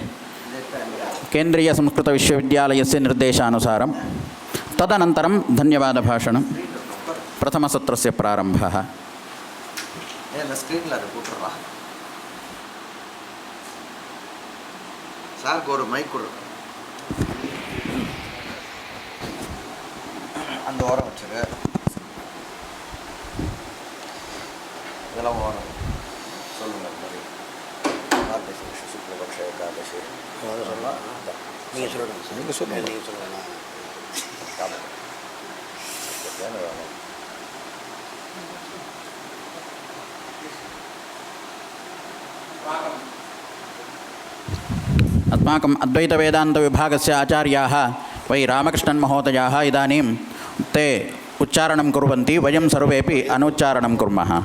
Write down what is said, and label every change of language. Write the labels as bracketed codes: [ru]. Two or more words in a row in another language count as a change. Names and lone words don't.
[sa] केन्द्रीयसंस्कृतविश्वविद्यालयस्य निर्देशानुसारं। तदनन्तरं धन्यवादभाषणं, प्रथमसत्रस्य प्रारम्भः। [ta] சார் ஒரு மைக் கொடு, அந்த ஓரம் வச்சுரு, இதெல்லாம் ஓரம் சொல்லுங்க. மார்கழி சுக்லபக்ஷ ஏகாதசி சொல்லலாம். நீங்கள் சொல்லணும், நீங்கள் சொல்லுங்கள், நீங்கள் சொல்லலாம். [sa] अस्माकम् अद्वैतवेदान्तविभागस्य आचार्याः वै रामकृष्णन् महोदयाः इदानीं ते उच्चारणं कुर्वन्ति, वयं सर्वेपि अनुच्चारणं कुर्मः।